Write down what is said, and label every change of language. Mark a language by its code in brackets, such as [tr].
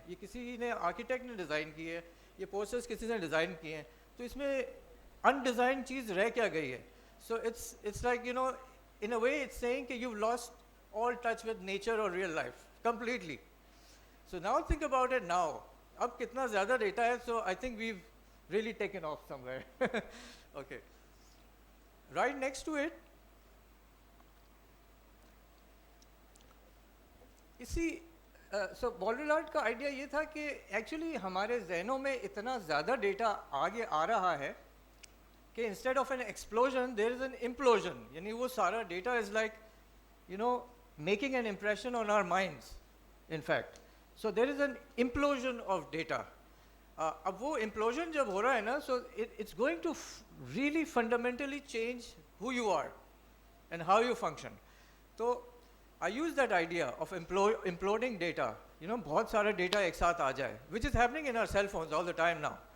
[ur] یہ کسی نے آرکیٹیکٹ نے ڈیزائن کی ہے, یہ پوسٹرز کسی نے ڈیزائن کیے ہیں, تو اس میں انڈیزائن چیز رہ کیا گئی ہے. So it's like [en] in a way it's saying that you've lost all touch with nature or real life completely. So now think about it now. [ur] Ab kitna zyada data hai, [en] so I think we've really taken off somewhere. Okay. Right next to it, [ur] اسی سو باڈرلارڈ کا idea یہ تھا کہ actually ہمارے ذہنوں میں اتنا زیادہ ڈیٹا آگے آ رہا ہے کہ [en] Instead of an explosion there is an implosion. [ur] یعنی وہ سارا data [en] Is like making an impression on our minds in fact. So there is an implosion of data. [ur] اب وہ امپلوژن جب ہو رہا ہے نا, [en] So it's going to really fundamentally change who you are and how you function. تو I use that idea of imploding data. [ur] بہت سارا data ایک ساتھ آ جائے, [en] which is happening in our cell phones all the time now.